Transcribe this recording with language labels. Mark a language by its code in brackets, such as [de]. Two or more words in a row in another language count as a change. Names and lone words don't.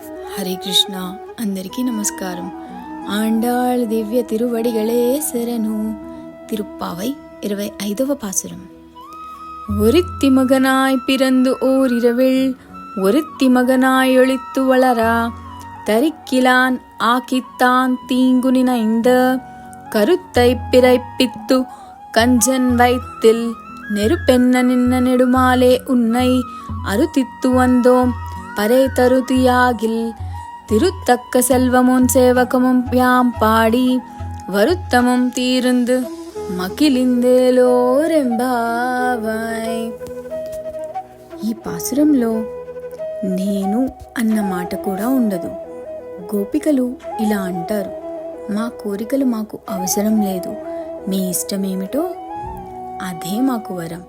[te] హరే కృష్ణ. అందరికీ నమస్కారం. ఆండాళ్ దివ్య తిరువడిగళే శరణు. తిరుప్పావై 25వ பாசுரம். [ta] ஒருத்தி மகனாய் பிறந்து ஓர் இரவில் ஒருத்தி மகனாய் ஒளித்து வளரா தரிக்கிலான் ஆக்கித்தான் தீங்கு நினைந்த கருத்தை பிறப்பித்து கஞ்சன் வைத்தில் நெருப்பென்ன நின்ன நெடுமாலே உன்னை அருத்தித்து வந்தோம் பரே தருதியாகில் திருத்தக்க செல்வமும் சேவகமும் யாம் பாடி வருத்தமும் தீர்ந்து మకిలిందేలోరెంబావై. [te] ఈ పాసురంలో నేను అన్న మాట కూడా ఉండదు. గోపికలు ఇలా అంటారు, మా కోరికలు మాకు అవసరం లేదు, మీ ఇష్టమేమిటో అదే మాకు వరం.